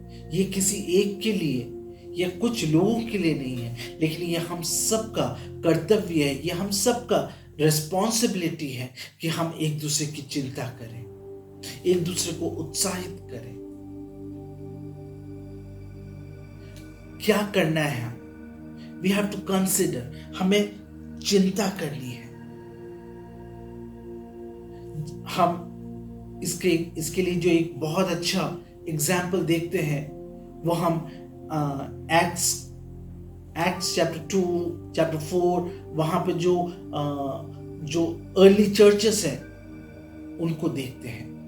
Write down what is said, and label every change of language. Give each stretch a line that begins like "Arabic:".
Hindi: ये किसी एक के लिए या कुछ लोगों के लिए नहीं है, लेकिन ये हम सबका कर्तव्य है, ये हम सबका रिस्पॉन्सिबिलिटी है कि हम एक दूसरे की चिंता करें, एक दूसरे को उत्साहित करें. क्या करना है? हम
English: We have to consider.
Hindi: हमें चिंता करनी है. हम इसके लिए जो एक बहुत अच्छा एग्जाम्पल देखते हैं वो हम एक्ट्स चैप्टर 2 चैप्टर 4, वहां पे जो अर्ली चर्चेस हैं उनको देखते हैं.